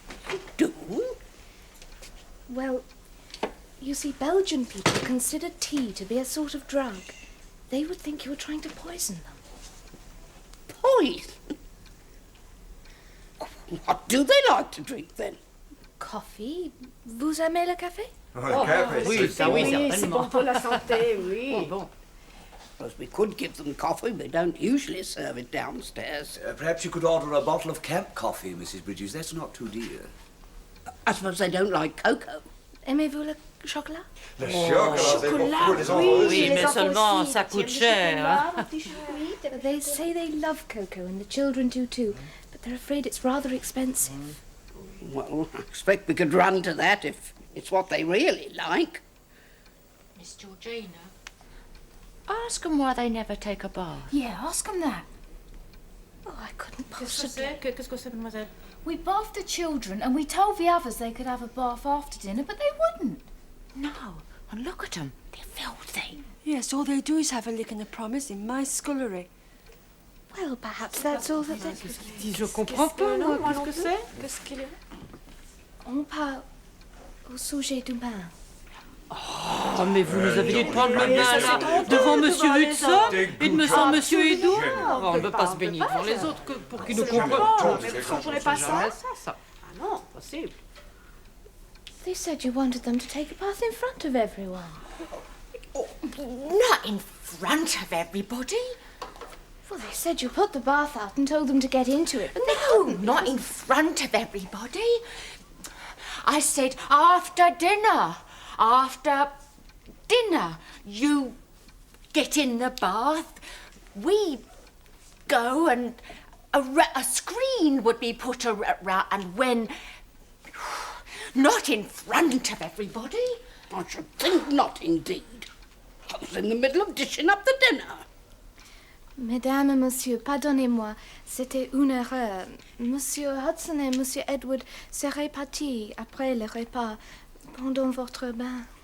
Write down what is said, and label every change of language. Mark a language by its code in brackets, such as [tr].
[en] You do? Well, you see, Belgian people consider tea to be a sort of drug. They would think you were trying to poison them. Poison? What do they like to drink, then? [fr] Coffee. Vous aimez le café? Oui, ça oui, c'est certainement. bon pour la santé, oui. Oh, bon. [en] Because we could give them coffee, we don't usually serve it downstairs. Perhaps you could order a bottle of camp coffee, Mrs. Bridges. That's not too dear. I suppose they don't like cocoa. [fr] Aimez-vous le chocolat? Le chocolat, c'est pour les enfants. Oui, mais seulement ça coûte cher. Hein? [en] They say they love cocoa, and the children do too, but they're afraid it's rather expensive. Well, I expect we could run to that if it's what they really like. Miss Georgina. Ask them why they never take a bath. Yeah, ask them that. Oh, I couldn't [fr] Qu'est-ce [en] possibly. [fr] que c'est, mademoiselle? [en] We bathed the children and we told the others they could have a bath after dinner, but they wouldn't. No, and look at them. They're filthy. Yes, all they do is have a lick and a promise in my scullery. Well, perhaps that's all that they could. [fr] Je comprends pas, moi, qu'est-ce que c'est? Qu'est-ce qu'il y a? On parle au sujet du bain. Oh, mais vous nous avez dit de prendre le bain, là, devant Monsieur Hudson et de Monsieur Edouard. Oh, on ne peut pas se baigner devant les autres que pour qu'ils nous comprennent. Mais vous comprenez pas ça? Ça. Ah non, possible. [en] They said you wanted them to take a bath in front of everyone. Not in front of everybody. Well, they said you put the bath out and told them to get into it, but they No, couldn't. not in front of everybody. I said after dinner. After dinner, you get in the bath, we go and a screen would be put around, and when... Not in front of everybody. I should think not, indeed. I was in the middle of dishing up the dinner. [fr] Mesdames et Monsieur, pardonnez-moi, c'était une erreur. Monsieur Hudson et Monsieur Edward seraient partis après le repas, pendant votre bain.